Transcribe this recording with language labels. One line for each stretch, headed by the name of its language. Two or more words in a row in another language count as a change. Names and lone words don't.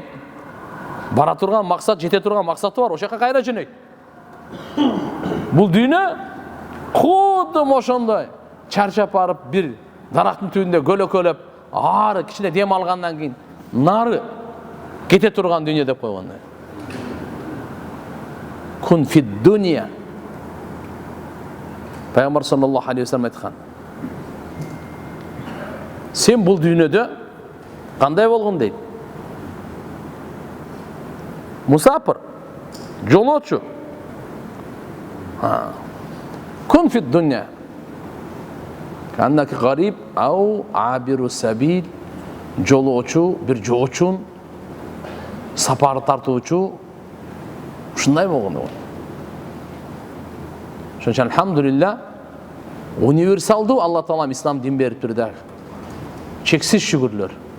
Kyrgyz: Бара турган максат, жете турган максаты бар, ошо жака кайра жөнөйт. Бул дүйнө кудду ошондой чарчап барып бир дарактын түбүндө көлөкөлөп, ары кичине дем алгандан кийин нары кете турган дүйнө деп койгондой.
Arabic: كن في الدنيا.
Kyrgyz: Пайгамбар
Arabic: صلى الله عليه وسلم
Kyrgyz: айткан. Сен бул дүйнөдө кандай болгон дейт? Мусапыр, жолочу.
Arabic: كن في الدنيا. كأنك غريب أو عابر سبيل.
Kyrgyz: Жолочу, бир жоочун, сапар тартуучу. Ушундай болгон. Ошон үчүн алхамдулилла универсалдуу Алла таалам ислам дин бериптир да. Чексиз шүгүрлөр.